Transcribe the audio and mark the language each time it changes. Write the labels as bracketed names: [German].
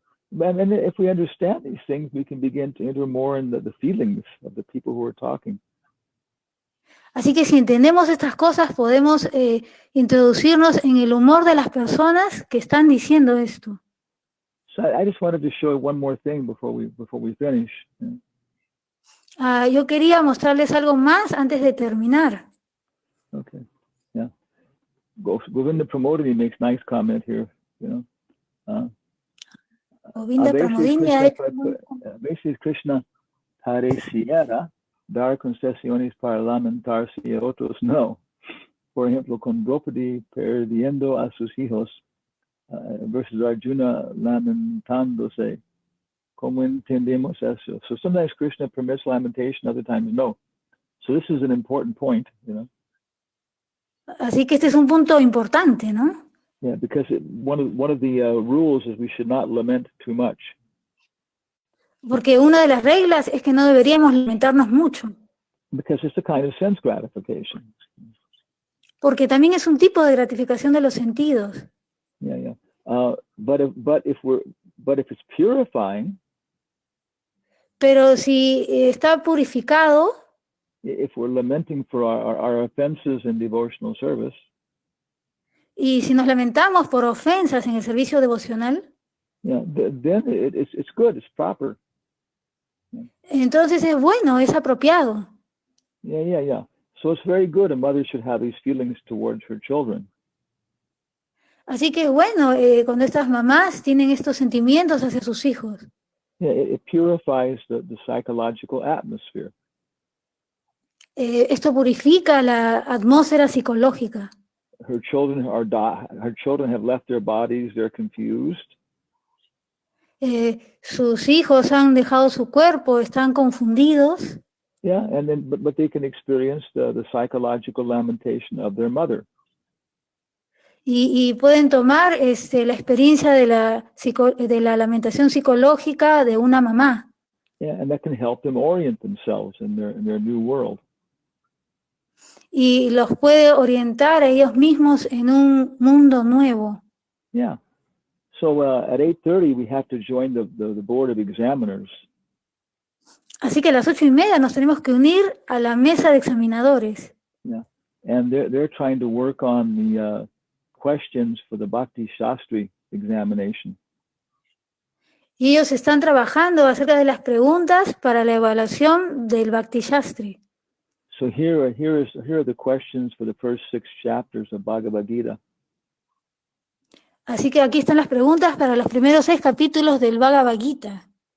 [English] And if we understand these things, we can begin to enter more in the feelings of the people who are talking. [Spanish] Así que si entendemos estas cosas, podemos introducirnos en el humor de las personas que están diciendo esto. [English] So I just wanted to show one more thing before we finish. [Spanish] Yo quería mostrarles algo más antes de terminar. [English] Okay. Yeah. Govinda Pramodini makes nice comment here. [Spanish] Govinda Pramodini ha hecho a veces Krishna pareciera dar concesiones para lamentarse y otros no. Por ejemplo, con Draupadi perdiendo a sus hijos versus Arjuna lamentándose. ¿Cómo entendemos eso? [English] So sometimes Krishna permits lamentation, other times no. So this is an important point, [Spanish] Así que este es un punto importante, ¿no? [English] Yeah, because one of the rules is we should not lament too much. [Spanish] Porque una de las reglas es que no deberíamos lamentarnos mucho. [English] Because it's a kind of sense gratification. [Spanish] Porque también es un tipo de gratificación de los sentidos. [English] Yeah. But if it's purifying. [Spanish] Pero si está purificado. [English] If we're lamenting for our offenses in devotional service. [Spanish] Y si nos lamentamos por ofensas en el servicio devocional. [English] Yeah, then it's good, it's proper. [Spanish] Entonces es bueno, es apropiado. [English] Yeah. So it's very good a mother should have these feelings towards her children. [Spanish] Así que bueno, cuando estas mamás tienen estos sentimientos hacia sus hijos, [English] Yeah, it purifies the psychological atmosphere. [Spanish] esto purifica la atmósfera psicológica. [English] Her children have left their bodies, they're confused. [Spanish] Sus hijos han dejado su cuerpo, están confundidos. [English] Yeah, and then but they can experience the psychological lamentation of their mother. [Spanish] Y pueden tomar la experiencia de la lamentación psicológica de una mamá. [English] Yeah, and that can help them orient themselves in their new world. [Spanish] Y los puede orientar a ellos mismos en un mundo nuevo. [English] Yeah. So at 8:30 we have to join the board of examiners. [Spanish] Así que a las 8:30 nos tenemos que unir a la mesa de examinadores. [English] Yeah. And they're trying to work on the questions for the Bhakti Shastri examination. [Spanish] Y ellos están trabajando acerca de las preguntas para la evaluación del Bhakti Shastri. [English] So here are the questions for the first 6 chapters of Bhagavad Gita. [Spanish] Así que aquí están las preguntas para los primeros 6 capítulos del Bhagavad Gita.